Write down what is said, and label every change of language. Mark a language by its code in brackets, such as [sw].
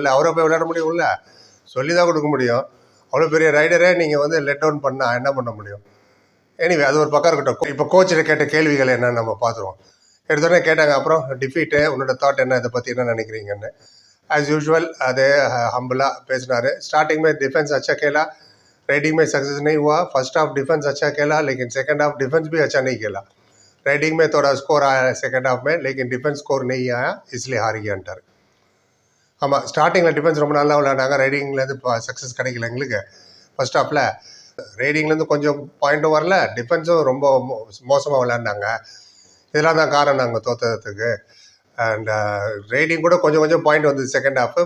[ta] வெளில அவரை போய் விளையாட முடியும்ல, சொல்லி தான் கொடுக்க முடியும். அவ்வளோ பெரிய ரைடரே நீங்கள் லெட் டவுன் பண்ணால் என்ன பண்ண முடியும்? எனிவே, அது ஒரு பக்கம் இருக்கட்டும். இப்போ கோச்சில் கேட்ட கேள்விகள் என்னன்னு நம்ம பார்த்துருவோம். எடுத்தோடனே கேட்டாங்க, அப்புறம் டிஃபீட்டு, உன்னோட தாட் என்ன, இதை பற்றி என்ன நினைக்கிறீங்கன்னு. ஆஸ் யூஷுவல் அதே ஹம்பிளாக பேசினார். [hi] ஸ்டார்டிங் में डिफेंस अच्छा खेला, राइडिंग में सक्सेस नहीं हुआ. फर्स्ट हाफ डिफेंस अच्छा खेला, लेकिन सेकंड हाफ डिफेंस भी अच्छा नहीं खेला. राइडिंग में थोड़ा स्कोर आया सेकंड हाफ में, लेकिन डिफेंस स्कोर नहीं आया, इसलिए हार गया. [ta] ஆமாம், ஸ்டார்டிங்கில் டிஃபென்ஸ் ரொம்ப நல்லா விளையாண்டாங்க. ரைடிங்லேருந்து சக்ஸஸ் கிடைக்கல எங்களுக்கு. ஃபர்ஸ்ட் ஹாஃபில் ரைடிங்லேருந்து கொஞ்சம் பாயிண்ட்டும் வரல, டிஃபென்ஸும் ரொம்ப மோசமாக விளையாண்டாங்க. இதெல்லாம் தான் காரணம் நாங்கள் தோற்றதுக்கு. அண்ட் ரைடிங் கூட கொஞ்சம் கொஞ்சம் பாயிண்ட் வந்தது செகண்ட் ஹாஃப்.